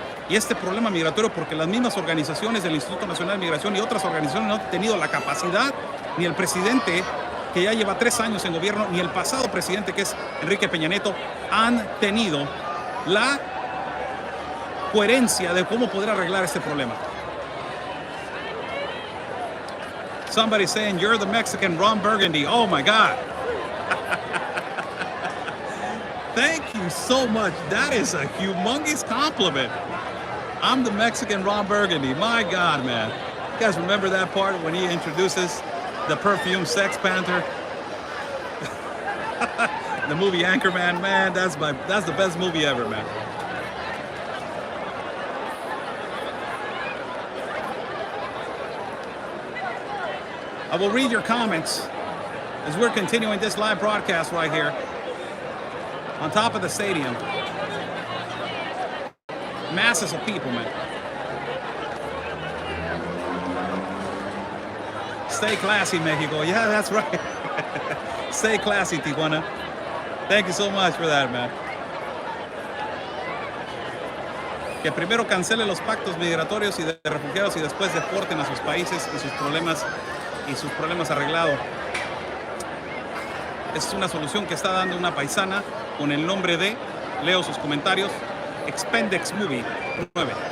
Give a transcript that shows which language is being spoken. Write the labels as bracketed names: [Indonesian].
[Spanish] Y este problema migratorio porque las mismas organizaciones del Instituto Nacional de Migración y otras organizaciones no han tenido la capacidad, ni el presidente, que ya lleva 3 años en gobierno, ni el pasado presidente, que es Enrique Peña Nieto, han tenido la coherencia de cómo poder arreglar este problema. [English] Somebody saying, you're the Mexican Ron Burgundy. Oh my God. Thank you so much. That is a humongous compliment. I'm the Mexican Ron Burgundy. My God, man. You guys remember that part when he introduces the perfume Sex Panther? The movie Anchorman, man, that's the best movie ever, man. I will read your comments as we're continuing this live broadcast right here on top of the stadium. Masses of people, man. Stay classy, Mexico. Yeah, that's right. Stay classy, Tijuana. Thank you so much for that, man. [Spanish] Que primero cancele los pactos migratorios y de refugiados y después deporten a sus países y sus problemas arreglados. Es una solución que está dando una paisana con el nombre de, leo sus comentarios, Expendex Movie 9.